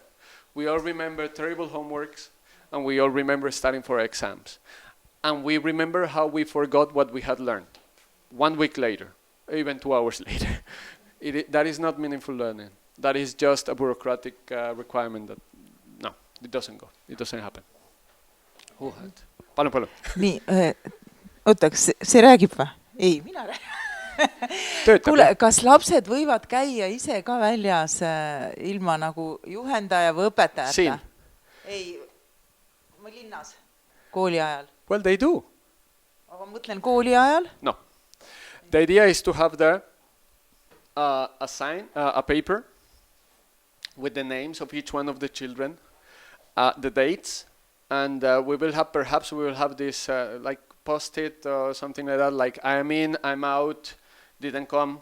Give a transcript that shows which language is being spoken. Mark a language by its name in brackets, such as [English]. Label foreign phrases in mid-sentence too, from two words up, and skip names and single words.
[English] We all remember terrible homeworks, and we all remember studying for exams. And we remember how we forgot what we had learned 1 week later, even 2 hours later. That is not meaningful learning. That is just a bureaucratic requirement that, no, it doesn't go. It doesn't happen. Who had? [Estonian] Palun. Nii, oota, kas see räägib või? Ei, mina räägin. Kuule, kas lapsed võivad käia ise ka väljas ilma nagu juhendaja või õpetajata? Siin. Ei, ma linnas, kooli ajal. [English] Well, they do. [Estonian] Aga mõtlen kooli ajal? [English] No. The idea is to have there a sign, a paper with the names of each one of the children, the dates, and perhaps we will have this like post-it or something like that, like I'm in, I'm out, didn't come.